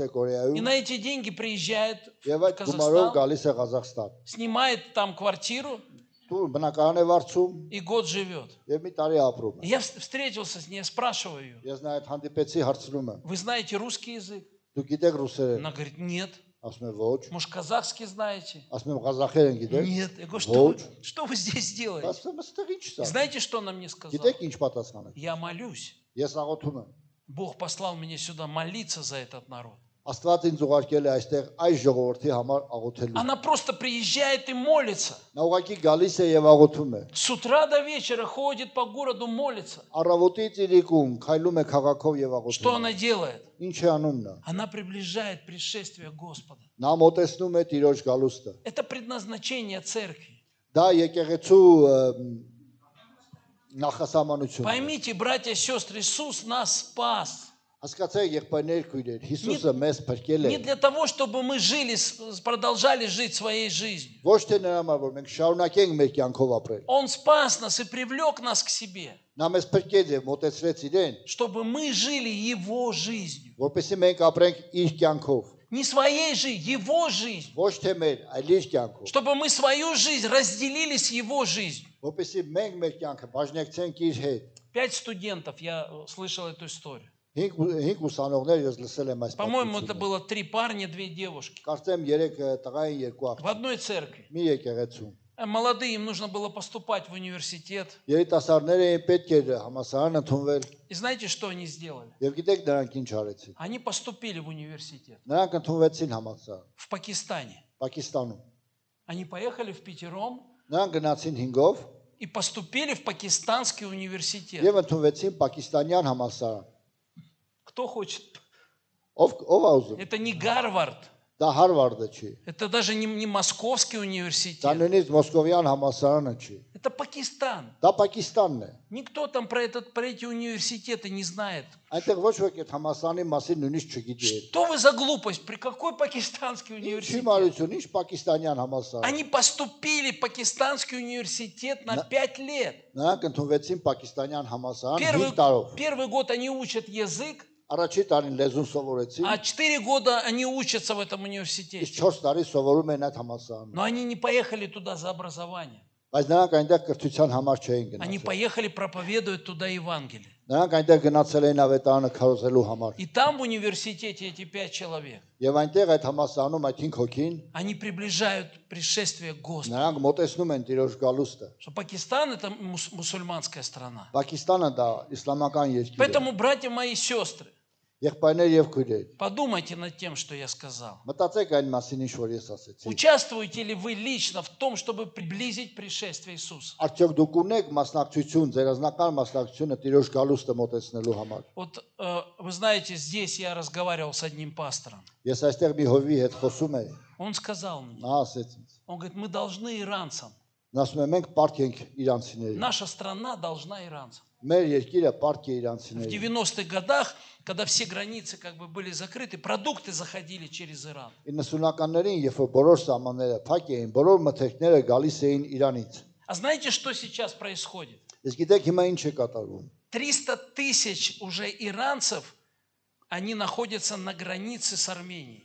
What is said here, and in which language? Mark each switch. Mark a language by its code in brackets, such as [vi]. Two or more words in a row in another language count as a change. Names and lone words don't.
[ru] и [hy] Կորեայում [ru] на эти деньги приезжает [hy] եւ [ru] в [hy] այդ գումարով [ru] Казахстан, [hy] գալիս է Ղազախստան։ [ru] снимает там квартиру [hy] Տուն բնակարան է վարձում [ru] и год живет. [hy] եւ մի տարի ապրում է։ [ru] Я встретился с ней, я спрашиваю ее, [hy] Ես նա այդ հանդիպեցի հարցնում եմ. [ru] вы знаете русский язык? [hy] Դու գիտեք ռուսերեն։ [ru] Она говорит, нет. [hy] Ասում եմ ոչ։ [ru] Может, казахский знаете? [hy] Ասում եմ ղազախերեն գիտեք։ [ru] Нет. Я говорю, Вот. что вы здесь делаете? [hy] Ասում եմ ստեղ ինչ [ru] И [hy] սա։ [ru] знаете, что она мне сказала? [hy] Գիտեք ինչ պատասխանը։ [ru] Я молюсь. [hy] Ես աղոթում եմ։ [ru] Бог послал меня сюда молиться за этот народ. [hy] Աստված ինձ ուղարկել է այստեղ այս ժողովրդի համար աղոթելու։ [ru] Она просто приезжает и молится. [hy] Նա ուղղակի գալիս է եւ աղոթում է։ [ru] С утра до вечера ходит по городу, молится. [hy] Առավոտից իրիկում քայլում է քաղաքով եւ [ru] Что [hy] աղոթում։ [ru] она делает? [hy] Ինչ է անում նա։ [ru] Она приближает пришествие Господа. [hy] Նա մոտեցնում է Տիրոջ գալուստը։ [ru] Это предназначение церкви. [hy] Դա եկեղեցու նախասահմանությունն է։ [ru] Поймите, братья и сестры, Иисус нас спас. [hy] Հասկացեք եղբայրներ քույրեր, Հիսուսը մեզ փրկել է։ [ru] Не для того, чтобы мы жили, продолжали жить своей жизнью. [hy] Ոչ թե նրա համար, որ մենք շարունակենք մեր կյանքով апրել։ [ru] Он спас нас и привлек нас к себе, [hy] Նա մեզ փրկեց եւ մոտեցրեց իրեն, [ru] чтобы мы жили Его жизнью. [hy] որպեսզի մենք ապրենք իր կյանքով, [ru] Не своей жизнью, Его жизнью. [hy] ոչ թե մեր, այլ իր կյանքով, [ru] Чтобы мы свою жизнь разделили с Его жизнью. [hy] որպեսզի մենք մեր կյանքը բաժնեկցենք իր հետ։ [ru] 5 студентов, я слышал эту историю. [hy] 5 ուսանողներ ես лысել եմ այս [ru] По-моему, это [hy] պատմությունը։ [ru] было 3 парня, 2 девушки. [hy] Կարծեմ 3 տղային, 2 [ru] В [hy] աղջիկ, [ru] одной церкви. [hy] մի եկեղեցու։ [ru] Молодые, им нужно было поступать в университет. [hy] Երիտասարդները էին պետք էր համասարան ընդունվել, [ru] И знаете, что они сделали? [hy] եւ գիտեք նրանք ինչ արեցին։ [ru] Они поступили в университет [hy] Նրանք ընդունվեցին համասարան [ru] в Пакистане. [hy] Պակիստանում։ [ru] Они поехали впятером [hy] Նրանք գնացին 5-ով [ru] и поступили в пакистанский университет. [hy] եւ ընդունվեցին պակիստանյան համասարան։ [ru] Кто хочет? [hy] Ով ա ուզում։ [ru] Это не Гарвард. [hy] Դա Հարվարդը չի։ [ru] Это даже не Московский [hy] Դա [ru] университет. [hy] նույնիսկ Մոսկովյան համասարանը չի։ [ru] Это Пакистан. [hy] Դա Պակիստանն է։ [ru] Никто там про эти университеты не знает. [hy] Այնտեղ ոչ ոք այդ համասարանի մասին նույնիսկ չգիտի։ [ru] Что вы за глупость? При какой пакистанский [hy] Ինչի [ru] университет? [hy] մարություն, ինչ պակիստանյան համասար։ [ru] Они поступили в пакистанский университет на 5 лет. [hy] Նրանք ընդունվեցին պակիստանյան համասարան 5 տարով։ [ru] Первый год они учат язык, [hy] Առաջի տարին լեզուն սովորեցին, [ru] а 4 года они учатся в этом [hy] իսկ [ru] университете. [hy] 4 տարի սովորում են այդ համասարանում։ [ru] Но они не поехали туда за образованием. [hy] Բայց նրանք այնտեղ կրթության համար չէին [ru] Они [hy] գնացել։ [ru] поехали проповедовать туда Евангелие. [hy] Նրանք այնտեղ գնացել էին ավետարանը քարոզելու համար։ [ru] И там в университете эти 5 человек, [hy] Եվ այնտեղ այդ համասարանում այդ 5 հոգին [ru] они приближают пришествие Господа. [hy] նրանք մոտեցնում են Տիրոջ գալուստը։ [ru] Что Пакистан это мусульманская страна. [hy] Պակիստանը դա իսլամական երկիր է։ [ru] Поэтому, братья мои и сестры, [hy] Եղբայրներ եւ քույրեր, [ru] Подумайте над тем, что я сказал. [hy] մտածեք այն մասին, ինչ որ ես ասեցի։ [ru] Участвуете ли вы лично в том, чтобы приблизить пришествие Иисуса? [hy] Արդյոք դուք ունեք մասնակցություն, ձեր ազնական մասնակցությունը Տիրոջ գալուստը մոտեցնելու համար։ [ru] Вот вы знаете, здесь я разговаривал с одним пастором. [hy] Ես այստեղ մի հովի հետ խոսում էի, [ru] Он сказал мне, [hy] նա ասեց ինձ. [ru] он говорит, мы должны иранцам. [hy] Նա ասում է մենք պարտք ենք իրանցիներին։ [ru] Наша страна должна иранцам. [hy] Մեր երկիրը պարտք է [ru] В [hy] իրանցիներին։ [ru] 90-х годах, когда все границы как бы были закрыты, продукты заходили через Иран. [hy] 90-ականներին, երբ որ բոլոր սահմանները փակ էին, բոլոր մթերքները գալիս էին Իրանից։ [ru] А знаете, что сейчас происходит? [hy] Իսկ գիտեք հիմա ինչ է կատարվում։ [ru] 300 тысяч уже иранцев, они находятся на границе с Арменией.